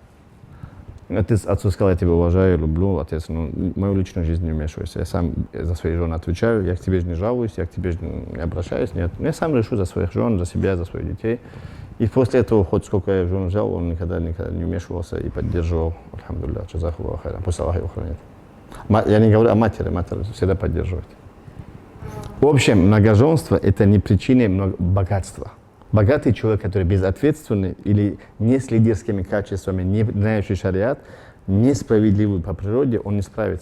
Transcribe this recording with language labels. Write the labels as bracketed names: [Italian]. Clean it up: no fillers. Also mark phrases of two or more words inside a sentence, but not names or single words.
[Russian] Отец отцу сказал, я тебя уважаю, люблю, отец, ну, в мою личную жизнь не вмешивайся. Я сам за своих жен отвечаю, я к тебе же не жалуюсь, я к тебе же не обращаюсь, нет. Я сам решу за своих жен, за себя, за своих детей. И после этого, хоть сколько я жен взял, он никогда не вмешивался и поддерживал. [Arabic] الحمد لله جزاه خيرا. [Russian] Пусть Аллах его хранит. Я не говорю о матери, матери всегда поддерживает. В общем, многоженство – это не причина богатства. Богатый человек, который безответственный или не с лидерскими качествами, не знающий шариат, несправедливый по природе, он не справится.